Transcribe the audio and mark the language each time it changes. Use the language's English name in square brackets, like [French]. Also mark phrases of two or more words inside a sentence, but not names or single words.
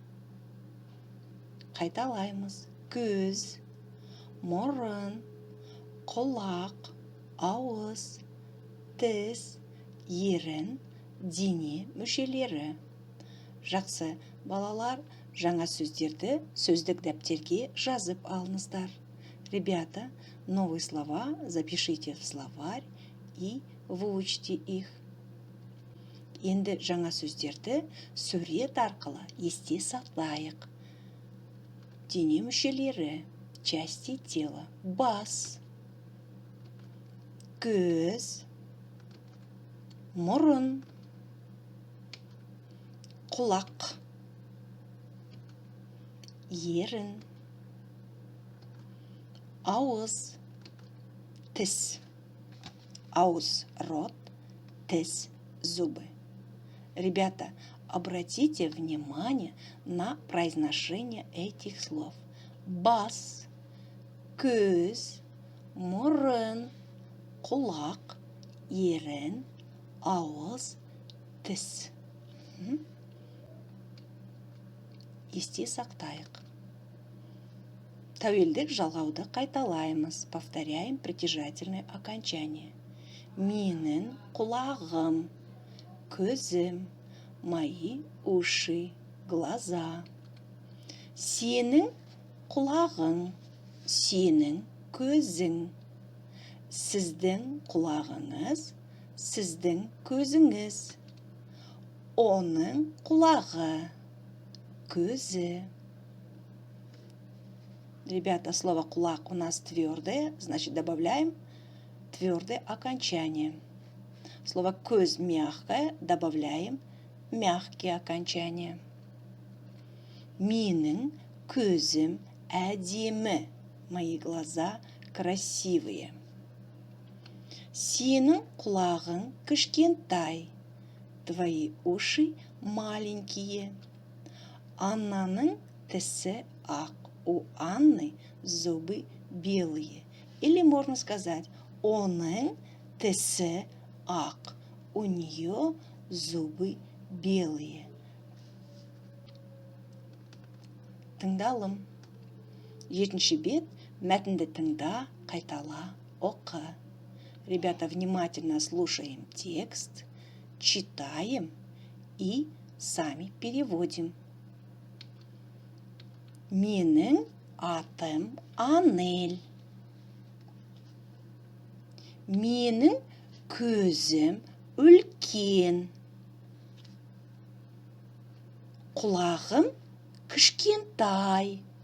[Kazakh] Қайталаймыз: көз, мұрын, құлақ, ауыз, тіс, ерін, дене мүшелері. Жақсы балалар, жаңа сөздерді сөздік дәптерге жазып алыңыздар. [Russian] Ребята, новые слова запишите в словарь и выучите их. [Kazakh] Енді жаңа сөздерді сурет арқылы есте сақтайық. Дене мүшелері, [Russian] части тела: [Kazakh] бас, көз, мұрын, құлақ, ерін, ауыз, тіс. Ауыз – рот, тіс – [Russian] зубы. Ребята, обратите внимание на произношение этих слов. [Kazakh] Бас, көз, мұрын, құлақ, ерін, ауыз, тіс. Есте сақтайық. Тәуелдік жалғауды қайталаймыз. [Russian] Повторяем притяжательное окончание. [Kazakh] Менің құлағым, көзім, [Russian] мои уши, глаза. [Kazakh] Сенің құлағың, сенің көзің. Сіздің құлағыңыз, сіздің көзіңіз. Оның құлағы, көзі. [Russian] Ребята, слово «кулак» у нас твердое, значит добавляем твердое окончание. Слово «көз» мягкое, добавляем мягкие окончания. [Kazakh] Менің көзім әдемі, [Russian] мои глаза красивые. [Kazakh] Сенің құлағың кішкентай, [Russian] твои уши маленькие. [Kazakh] Аннаның тісі ақ, [Russian] у Анны зубы белые. Или можно сказать, [Kazakh] оның тісі ақ, [Russian] у нее зубы белые. [Kazakh] Тыңдалым. Жетінші бет, мәтінді тыңда, қайтала, оқы. [Russian] Ребята, внимательно слушаем текст, читаем и сами переводим. [Kazakh] Менің атым Анель. Менің көзім үлкен. Құлағым кішкентай.